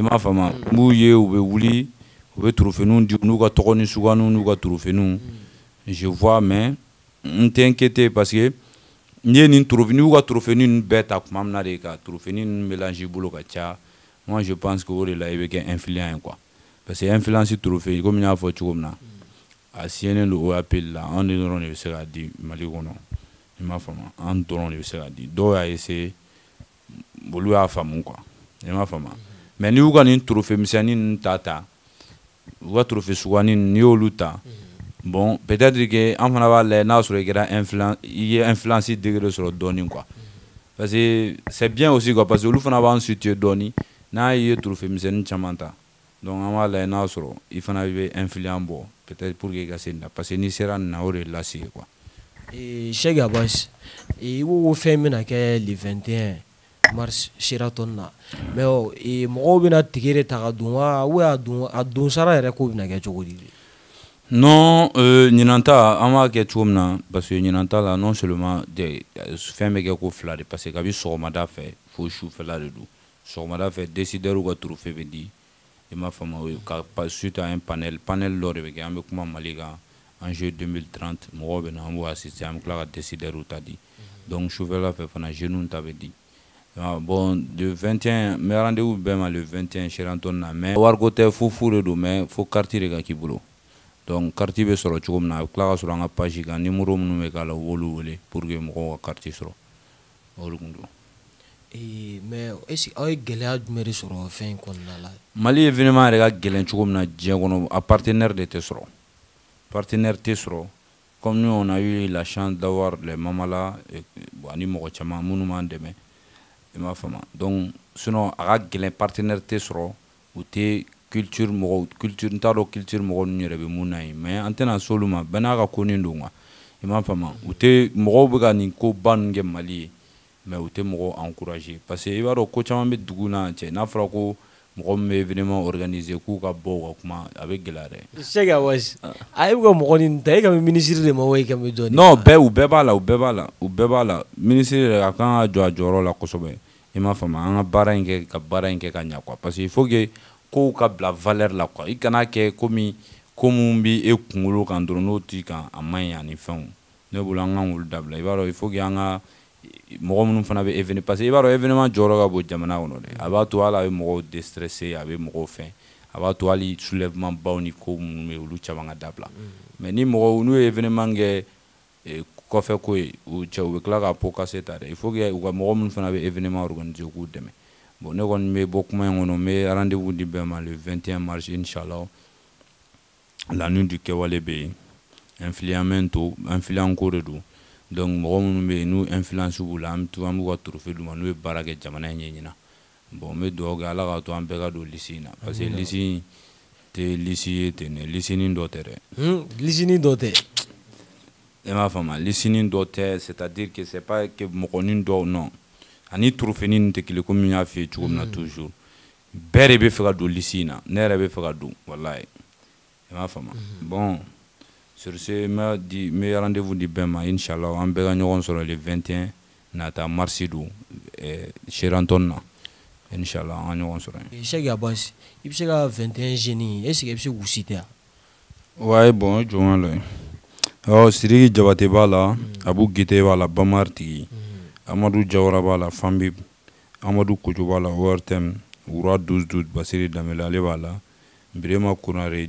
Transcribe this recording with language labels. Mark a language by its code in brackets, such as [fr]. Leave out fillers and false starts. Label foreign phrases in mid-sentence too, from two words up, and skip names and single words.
[bm] m'a faamu n b'u ye u bɛ wuli u bɛ trophée di u n'u ka tɔgɔ ni suguyaninw n'u ka trophée [fr] je vois mais [bm] n tɛ [fr] inquiété parce que [bm] n ye nin trophée n'u ka trophée ninnu bɛɛ ta tuma min na de ka trophée ninnu mélange i bolo ka caya [fr] moi je pense que [bm] o de la i bɛ kɛ influent ye [fr] quoi parce que influence trophée comme [bm] n y'a fɔ cogo min na a signalen don OAP la anw de dɔrɔn de bɛ se k'a di Mali kɔnɔ i m'a faamu an dɔrɔn de bɛ se k'a di dɔw y'a essayer olu y'a faamu quoi i m'a faamu mais n'i y'u ka nin trophée misɛnnin ninnu ta u ka trophée suguyanin n'i y'olu ta [fr] bon peut-être que [bm] an fana b'a lajɛ n'a sɔrɔ i ye [fr] influence degré [bm] sɔrɔ dɔɔnin [fr] quoi parce que c'est bien aussi quoi parce que [bm] olu fana b'an situer dɔɔnin n'a ye trophée misɛnnin caman ta donc an b'a lajɛ n'a sɔrɔ i fana bɛ influent bɔ [fr] peut-être pour que [bm] i ka se nin na [fr] parce que [bm] n'i sera nin na o de lase quoi. Cheikh Abbas i ko fɛn bɛna kɛ [fr] le 21 mars [bm] Sheraton na mais mɔgɔw bɛna tike de ta ka don wa ou a don sara yɛrɛ ko bɛna kɛ cogo di. Non ɲinan ta an b'a kɛ cogo min na [fr] parce que [bm] ɲinan ta la [fr] non seulement [bm] fɛn bɛ kɛ ko fila de [fr] parce que [bm] kabi sɔgɔmada fɛ fo sufɛla de don sɔgɔmada fɛ décideurs ka trophée bɛ di i m'a faamu ka [fr] suite à un panel [bm] dɔ de bɛ kɛ an bɛ kuma Mali kan enjeu 2030 mɔgɔw bɛ na an b'o assister an bɛ tila ka décideurs ta di donc sufɛla fɛ fana jeunes ta bɛ di [fr] bon le 21 [bm] n bɛ rendez-vous bɛɛ ma [fr] le 21 [bm] Sheraton na mais wariko tɛ fu de don mais fo carte de ka k'i bolo. [fr] Donc carte [bm] bɛ sɔrɔ cogo min na a bɛ tila ka sɔrɔ an ka page kan numéro minnu bɛ k'a la u b'olu wele [fr] pour que [bm] mɔgɔw ka carte sɔrɔ o de tun don. [fr] Mais est-ce que [bm] aw ye gɛlɛya jumɛn de sɔrɔ fɛn in kɔnɔna la. Mali événement yɛrɛ ka gɛlɛn cogo min na diɲɛ kɔnɔ a partenaire de tɛ sɔrɔ partenaire tɛ sɔrɔ [fr] comme nous on a eu la chance d'avoir les Mamala [bm] ani mɔgɔ caman minnu m'an dɛmɛ i m'a faamu [fr] donc sinon [bm] a ka gɛlɛn partenaire tɛ sɔrɔ u tɛ culture n t'a dɔn culture mɔgɔw ninnu yɛrɛ bɛ mun na yen mais an tɛna s'olu ma bɛɛ n'a ka ko nin don quoi i m'a faamu u tɛ mɔgɔw bɛ ka nin koba ninnu kɛ Mali ye mais u tɛ mɔgɔw [fr] encourager parce que [bm] i b'a dɔn ko caman bɛ dugu na cɛ n'a fɔra ko mɔgɔ min bɛ [fr] événement organiser [bm] k'u ka bɔ u ka kuma a bɛ gɛlɛya dɛ. Cheikh Abbas a ye ka mɔgɔ nin ta e ka ministre de ma wa e ka bɛ jɔn. Non u bɛɛ b'a la ministre yɛrɛ a kan ka jɔ a jɔyɔrɔ la kosɛbɛ i m'a faamu an ka baara in kɛ ka ɲɛ [fr] quoi parce que il faut que [bm] kow ka bila valeur la quoi i kana kɛ komi ko mun bɛ e kunkolo kan dɔrɔn n'o t'i kan a man ɲi ani fɛnw ne bolo an kan k'olu dabila i b'a dɔn [fr] il faut que [bm] an ka mɔgɔ minnu fana bɛ [fr] événement parce que [bm] i b'a dɔn événement jɔyɔrɔ ka bon jamana kɔnɔ dɛ a b'a to hali a bɛ mɔgɔw déstresser a bɛ mɔgɔw fɛn a b'a to hali soulèvement baw ni ko minnu bɛ yen olu caman ka dabila mais ni mɔgɔw n'u ye événement kɛ kɔfɛ ko ye u bɛ tila ka [fr] pot cassé [bm] ta dɛ [fr] il faut que [bm] u ka mɔgɔ minnu fana bɛ [fr] événement organiser [bm] u k'u dɛmɛ. Bon ne kɔni bɛ bɔ kuma in kɔnɔ n bɛ rendez-vous di bɛɛ ma [fr] le 21 mars [bm] inchallah [fr] la nuit du [bm] kɛwale bɛ yen influent ko de don donc mɔgɔ minnu bɛ yen n'u influence b'u la an b'u ka trophée d'u ma n'u ye baara kɛ jamana in ɲɛ ɲina bon n bɛ dugawu kɛ ala k'a to an bɛɛ ka don liste in na [fr] parce que liste [bm] in tɛ liste ye ten dɛ listinin dɔ tɛ dɛ. Listinin dɔ tɛ. e m'a faamu listinin dɔ tɛ [fr] c'est-à-dire que c'est pas que [bm] mɔgɔnin dɔw non. Ani trophée nin tɛ kelen komi n y'a f'i ye cogo min na toujours bɛɛ de bɛ fɛ ka don liste in na ne yɛrɛ bɛ fɛ ka don walayi i m'a faamu [fr] bon sur ce [bm] n bɛ rendez-vous di bɛɛ ma inchallah an bɛɛ ka ɲɔgɔn sɔrɔ [fr] le 21 [bm] nata mars don Sheraton na inchallah an ka ɲɔgɔn sɔrɔ yen. Cheikh Abbas i bɛ se ka 21 [fr] jeunes est-ce que [bm] i bɛ se k'u citer. [fr] Ouais bon [bm] jɔn la yen Sidiki Jabate b'a la Abu Gite b'a la Bamar tigi Amadou Jawara b'a la Fambi Amadou Kojo b'a la ORTM Wura 12 Basiri Damele ale b'a la Birema Konare